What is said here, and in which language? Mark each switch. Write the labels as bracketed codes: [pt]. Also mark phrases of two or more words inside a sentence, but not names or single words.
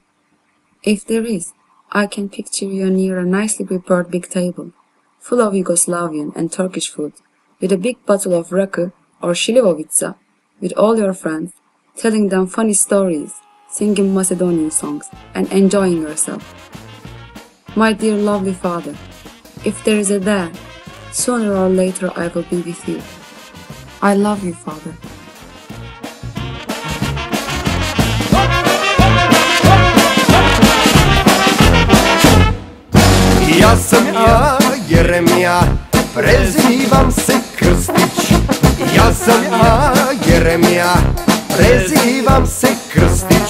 [en] If there is, I can picture you near a nicely prepared big table, full of Yugoslavian and Turkish food, with a big bottle of rakı or šljivovica, with all your friends, telling them funny stories, singing Macedonian songs, and enjoying yourself. My dear lovely Father, if there is a there, sooner or later I will be with you. I love you, Father. [sr] Ja sam ja, Jeremija, prezivam se Krstić. Ja sam ja, Jeremija, prezivam se Krstić.